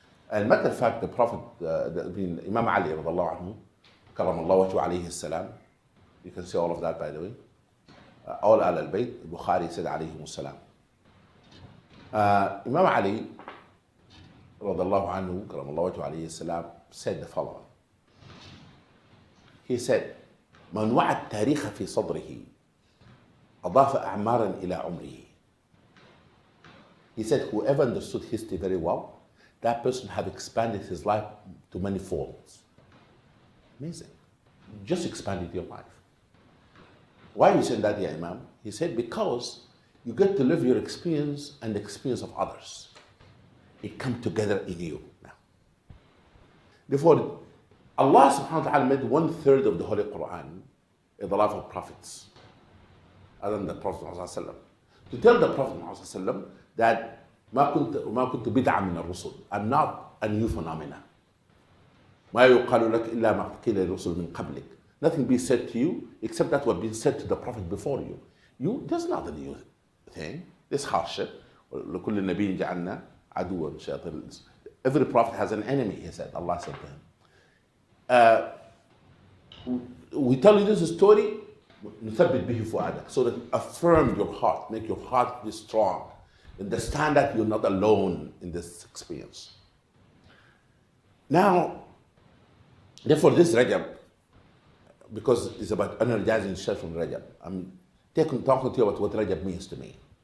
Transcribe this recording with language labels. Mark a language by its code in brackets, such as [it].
[en] And matter of fact, the Prophet, Imam Ali, radiallahu anhu, karamallahu wajhu alayhi salam, you can see all of that, by the way. All al-Bayt, Bukhari said alayhi salam. Imam Ali, radiallahu anhu, karamallahu wajhu alayhi salam, said the following. He said, [ar] من وعى التاريخ في صدره أضاف أعمارا إلى عمره. [en] He said, whoever understood history very well, that person have expanded his life to many folds. Amazing. Just expanded your life. Why are you saying that, Ya Imam? He said, because you get to live your experience and the experience of others. It comes together in you now. Therefore, Allah subhanahu wa ta'ala made 1/3 of the Holy Quran in the life of prophets, other than the Prophet Muhammad, to tell the Prophet Muhammad that [ar] ما كنت بدعة من الرسل. [en] I'm not a new phenomena. [ar] ما يقال لك إلا ما قيل للرسل من قبلك. [en] Nothing be said to you except that what been said to the Prophet before you. There's not a new thing. This hardship. [ar] لكل نبي جعلنا عدوا شياطين. [en] Every prophet has an enemy, he said. Allah said to him. We tell you this story [ar] نثبت به فؤادك, [en] so that affirm your heart, make your heart be strong. Understand that you're not alone in this experience. Now, therefore, this Rajab, because it's about energizing yourself from Rajab, I'm talking to you about what Rajab means to me.